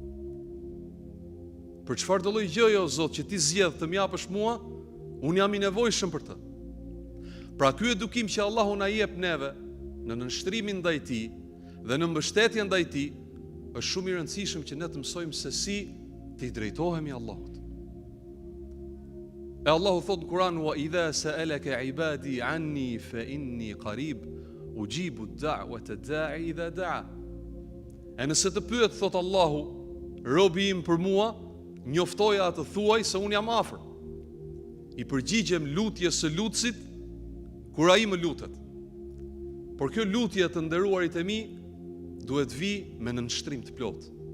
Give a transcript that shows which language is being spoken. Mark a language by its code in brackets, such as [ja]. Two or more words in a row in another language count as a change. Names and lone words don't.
[sq] Për çfarë do lloj gjëje o Zot që ti zgjedh të më japësh mua, unë jam i nevojshëm për të. Pra ky edukim që Allahu na jep neve në nënshtrimin ndaj tij dhe në mbështetjen ndaj tij, është shumë i rëndësishëm që ne të mësojmë se si të i drejtohemi Allahut. E Allahu thot në Kur'an: [ar] وإذا سألك عبادي عني فإني قريب أجيب الدعوة الداع إذا دعا. [sq] E nëse të pyet, thot Allahu, robi im për mua, njoftoja atë, thuaj se unë jam afër. I përgjigjem lutjes së lutësit kur ai më lutet. Por kjo lutje, të nderuarit e mi, duhet vi me nënshtrim të plot.